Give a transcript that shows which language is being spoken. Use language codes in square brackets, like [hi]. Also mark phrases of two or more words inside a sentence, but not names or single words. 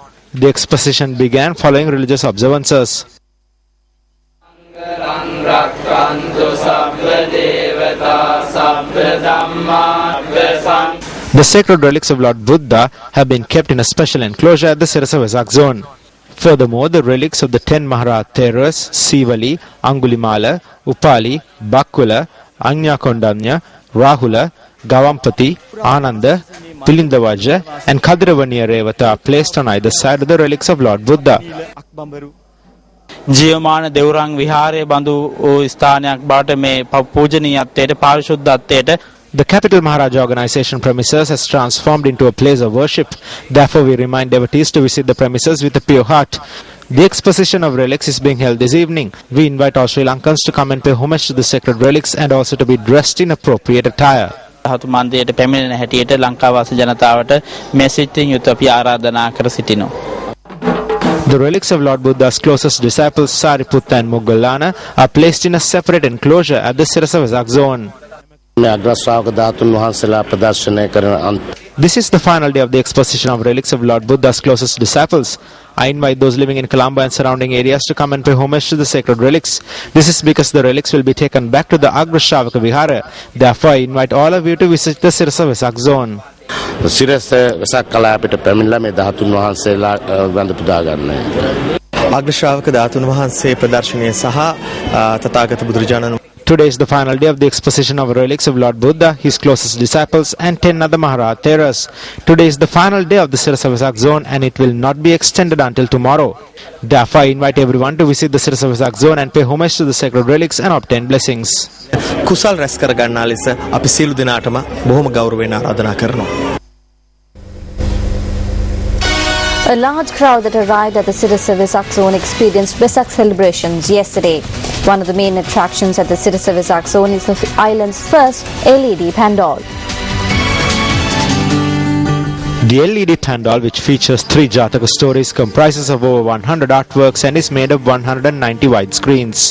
[en] The exposition began following religious observances. The sacred relics of Lord Buddha have been kept in a special enclosure at the Sirasa Vesak zone. Furthermore, the relics of the 10 Maharat terrors, Sivali, Angulimala, Upali, Bakula, Anyakondanya, Rahula, Gavampati, Ananda, Pilindavaja and Kadravaniya Revata are placed on either side of the relics of Lord Buddha. [si] ජීවමාන දෙවුරන් විහාරයේ බඳු ස්ථානයක් බවට මේ පූජනීයත්වයට පාරිශුද්ධත්වයට [en] The Capital Maharaja Organization premises has transformed into a place of worship. Therefore, we remind devotees to visit the premises with a pure heart. The exposition of relics is being held this evening. We invite all Sri Lankans to come and pay homage to the sacred relics and also to be dressed in appropriate attire. [si] ධාතු මන්දිරයට පැමිණෙන හැටියට ලංකාවාසී ජනතාවට මේ සිතින් යුත් අපි ආරාධනා කර සිටිනවා. [en] The relics of Lord Buddha's closest disciples Sariputta and Moggallana are placed in a separate enclosure at the Sirasa Vesak zone. This is the final day of the exposition of relics of Lord Buddha's closest disciples. I invite those living in Colombo and surrounding areas to come and pay homage to the sacred relics. This is because the relics will be taken back to the Agra Shravaka Vihara. Therefore, I invite all of you to visit the Sirasa Vesak zone. [si] Sirasa Vesak කලාපයට පැමිණලා මේ ධාතුන් වහන්සේලා වන්ද පුදා ගන්නයි. අග්‍ර ශ්‍රාවක ධාතුන් වහන්සේ ප්‍රදර්ශනය සහ තථාගත බුදුරජාණන් [en] Today is the final day of the exposition of relics of Lord Buddha, his closest disciples and 10 other Maharat terrors. Today is the final day of the Sirasa Vesak zone and it will not be extended until tomorrow. Therefore, I invite everyone to visit the Sirasa Vesak zone and pay homage to the sacred relics and obtain blessings. [si] කුසල් රැස් කර ගන්නා ලෙස අපි සියලු දෙනාටම බොහොම ගෞරවයෙන් ආරාධනා කරනවා. [en] A large crowd that arrived at the Sirasa Vesak zone experienced Vesak celebrations yesterday. One of the main attractions at the Sirasa Vesak zone is the island's first LED pandal. The LED pandal, which features 3 Jataka stories, comprises of over 100 artworks and is made of 190 wide screens.